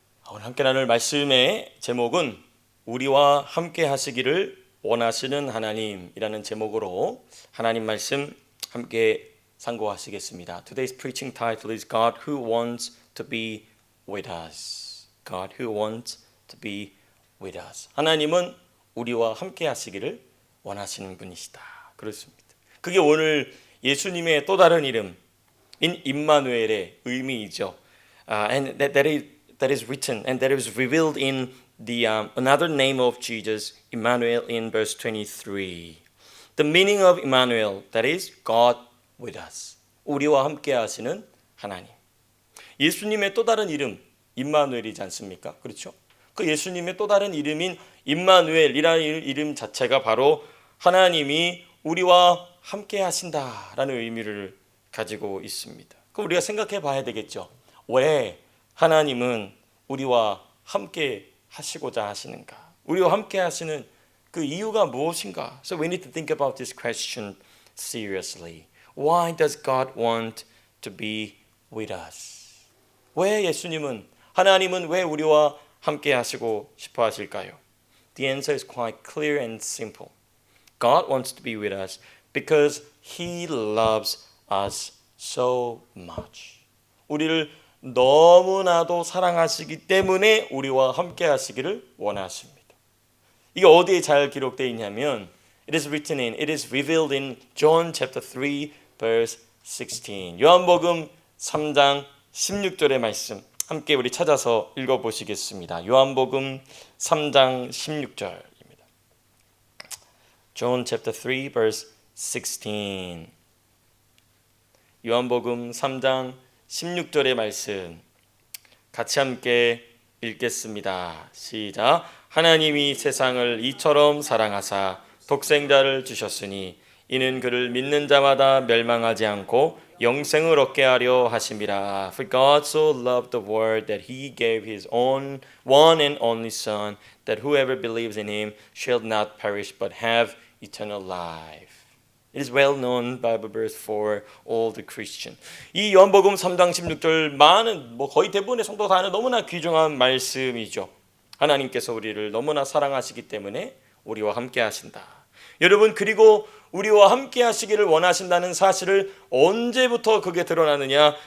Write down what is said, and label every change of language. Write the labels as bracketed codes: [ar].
[ko] 오늘 함께 나눌 말씀의 제목은 우리와 함께 하시기를 원하시는 하나님이라는 제목으로 하나님 말씀 함께 상고하시겠습니다. [en] Today's preaching title is God who wants to be with us. God who wants to be with us. [ko] 하나님은 우리와 함께 하시기를 원하시는 분이시다. 그렇습니다. 그게 오늘 예수님의 또 다른 이름인 임마누엘의 의미이죠. [en] And that is written and that is revealed in the another name of Jesus, Emmanuel, in verse 23. The meaning of Emmanuel, that is God with us. [ko] 우리와 함께 하시는 하나님. 예수님의 또 다른 이름 임마누엘이지 않습니까? 그렇죠? 그 예수님의 또 다른 이름인 임마누엘이라는 이름 자체가 바로 하나님이 우리와 함께 하신다라는 의미를 가지고 있습니다. 그럼 우리가 생각해 봐야 되겠죠. 왜 하나님은 우리와 함께 하시고자 하시는가? 우리와 함께 하시는 그 이유가 무엇인가? [en] So we need to think about this question seriously. Why does God want to be with us? [ko] 왜 예수님은, 하나님은 왜 우리와 함께 하시고 싶어 하실까요? [en] The answer is quite clear and simple. God wants to be with us because He loves us so much. [ko] 우리를 너무나도 사랑하시기 때문에 우리와 함께 하시기를 원하십니다. 이게 어디에 잘 기록되어 있냐면 [en] it is revealed in John chapter 3 verse 16. [ko] 요한복음 3장 16절의 말씀 함께 우리 찾아서 읽어보시겠습니다. 요한복음 3장 16절입니다. [en] John chapter 3 verse 16. [ko] 요한복음 3장 16절의 말씀 같이 함께 읽겠습니다. 시작. 하나님이 세상을 이처럼 사랑하사 독생자를 주셨으니 이는 그를 믿는 자마다 멸망하지 않고 영생을 얻게 하려 하심이라. [en] For God so loved the world that he gave his own one and only Son, that whoever believes in him shall not perish but have eternal life. It is well known Bible verse for all the Christian. [ko] 이 요한복음 3장 16절 많은 거의 대부분의 성도가 다 아는 너무나 귀중한 말씀이죠. 하나님께서 우리를 너무나 사랑하시기 때문에 우리와 함께 하신다. 여러분, 그리고 우리와 함께 하시기를 원하신다는 사실을 언제부터 그게 드러나느냐?